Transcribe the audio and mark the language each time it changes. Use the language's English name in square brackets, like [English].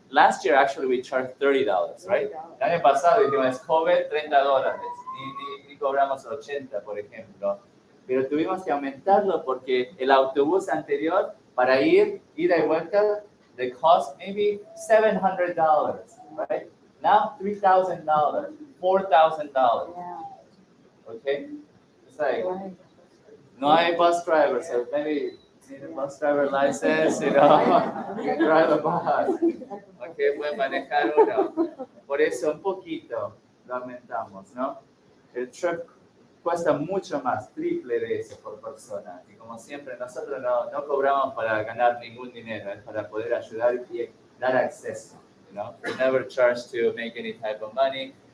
[English] Last year, actually, we charged $30, right? [Spanish] El año pasado dijimos, es COVID, $30. Ni cobramos 80, por ejemplo. Pero tuvimos que aumentarlo porque el autobús anterior, para ir, ida y vuelta, [English] the cost maybe $700, right? Now, $3,000, $4,000. Okay? It's like, [Spanish] no hay [English] bus driver, so maybe need a bus driver license, you know, you can drive a bus. [Spanish] Okay, puede manejar uno. Por eso un poquito lo aumentamos, ¿no? El trip cuesta mucho más, triple de eso por persona. Y como siempre, nosotros no cobramos para ganar ningún dinero, es para poder ayudar y dar acceso, you know? [English] We never charge to make any type of money.